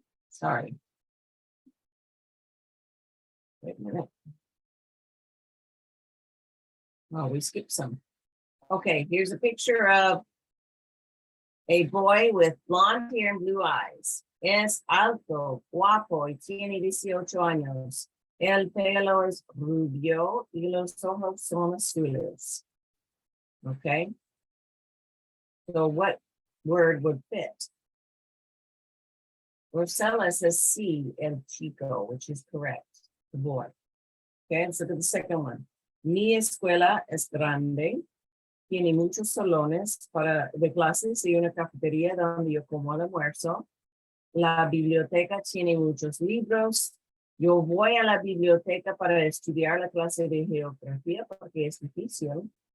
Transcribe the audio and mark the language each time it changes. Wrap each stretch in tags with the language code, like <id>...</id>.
<en>Sorry. Wait a minute. Oh, we skipped some. Okay, here's a picture of a boy with blonde hair and blue eyes.</en> <es>Es alto, guapo y tiene 18 años. El pelo es rubio y los ojos son azules.</es> <en>Okay. So what word would fit? Rosella says</en> <es>sí, el chico,</es> <en>which is correct, the boy. Okay, let's look at the second one.</en> <es>Mi escuela es grande. Tiene muchos salones de clases y una cafetería donde yo como almuerzo. La biblioteca tiene muchos libros. Yo voy a la biblioteca para estudiar la clase de geografía porque es difícil.</es>